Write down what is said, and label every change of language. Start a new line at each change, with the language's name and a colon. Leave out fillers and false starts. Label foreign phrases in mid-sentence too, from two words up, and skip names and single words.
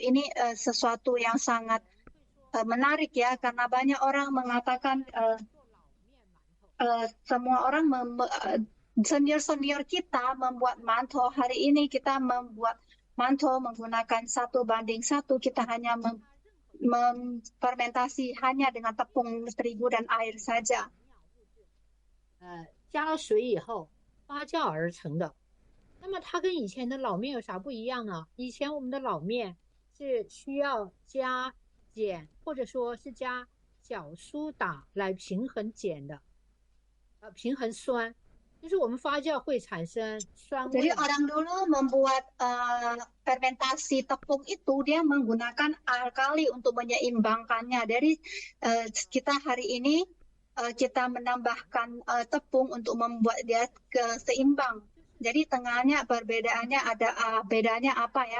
Indonesian: Ini sesuatu yang sangat menarik ya, karena banyak orang mengatakan semua orang senior kita membuat manto. Hari ini kita membuat manto menggunakan 1:1. Kita hanya memfermentasi hanya dengan tepung terigu dan air saja.
Chinese: 加了水以后， 发酵而成的。那么它跟以前的老面有啥不一样呢？以前我们的老面是需要加碱，或者说是加小苏打来平衡碱的，平衡酸，就是我们发酵会产生酸
Indonesian: Jadi
Chinese: 味嘛。
Indonesian: orang dulu membuat fermentasi tepung itu dia menggunakan alkali untuk menyeimbangkannya. Dari kita hari ini kita menambahkan tepung untuk membuat dia seimbang. Jadi tengahnya perbedaannya ada bedanya apa ya?